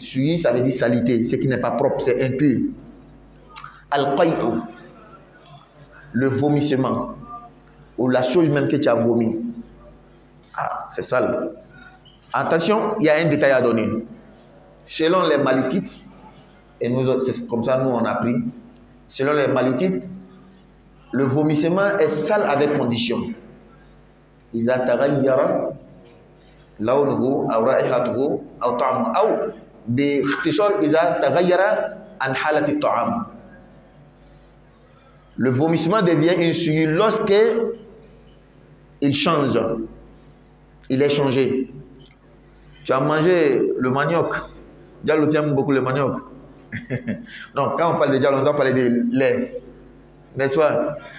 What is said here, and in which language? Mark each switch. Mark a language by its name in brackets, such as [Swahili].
[French] Souillure, ça veut dire saleté, ce qui n'est pas propre, c'est impur. Al-qay'u, le vomissement, ou la chose même que tu as vomi. Ah, c'est sale. Attention, il y a un détail à donner. Selon les Malikites, et c'est comme ça nous on a pris, selon les malikites, le vomissement est sale avec condition. [Arabic] إذا تغير لونه أو رائحته أو طعمه أو باختصار إذا تغير عن حالة الطعام. [French] Le vomissement devient insulte lorsque il change. Il est changé. Tu as mangé le manioc. Diallo aime beaucoup le manioc. Non, quand on parle de diallo, on doit parler de lait. N'est-ce pas?